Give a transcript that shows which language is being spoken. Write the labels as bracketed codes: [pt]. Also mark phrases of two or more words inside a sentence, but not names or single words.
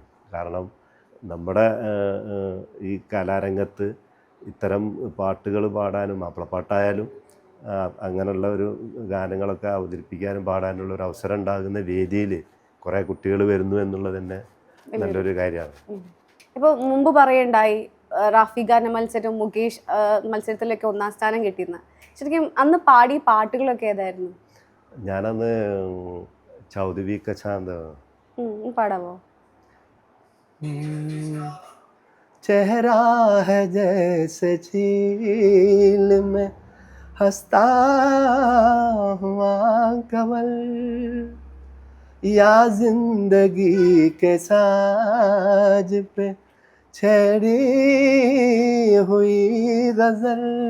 [ml] കാരണം നമ്മുടെ ഈ കലാരംഗത്ത് ഇത്തരം പാട്ടുകൾ പാടാനും മാപ്പിളപ്പാട്ടായാലും അങ്ങനെയുള്ള ഒരു ഗാനങ്ങളൊക്കെ അവതരിപ്പിക്കാനും പാടാനുള്ള ഒരു അവസരം ഉണ്ടാകുന്ന വേദിയിൽ കുറേ കുട്ടികൾ വരുന്നു എന്നുള്ളത് തന്നെ നല്ലൊരു കാര്യമാണ്. ഇപ്പോൾ മുമ്പ് പറയണ്ടായി റാഫി ഗാന മത്സരം, മുകേഷ് മത്സരത്തിലൊക്കെ 1ാം സ്ഥാനം കിട്ടിയെന്ന്. ശരിക്കും അന്ന് പാടിയ പാട്ടുകളൊക്കെ ഏതായിരുന്നു? ഞാനന്ന് ചൗധരി കച്ചാന്ത് പാടാമോ? [hi] चेहरा है जैसे झील में हंसता हुआ कमल, या जिंदगी के साज पे छेड़ी हुई गजल,